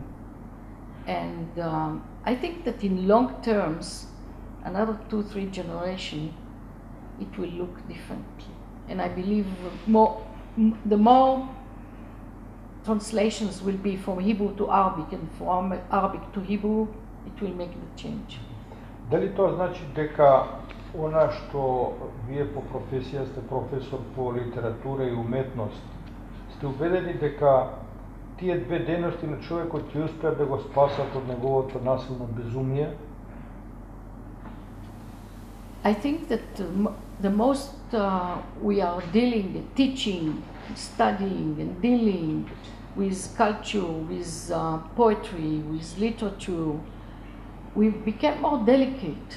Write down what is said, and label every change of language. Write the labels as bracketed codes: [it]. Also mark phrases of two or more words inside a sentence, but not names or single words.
[en] And I think that in long terms, another 2-3 generations, it will look differently. And I believe the more translations will be from Hebrew to Arabic and from Arabic to Hebrew, it will make the change. [mk] Дали тоа значи дека она што вие по професија сте професор по литература и уметност, сте убедени дека тие две дејности на човекот ќе успеат да го спасат од неговото насилно безумие? [en] I think that the most we are dealing, teaching, studying and dealing with culture, with poetry, with literature, we became more delicate.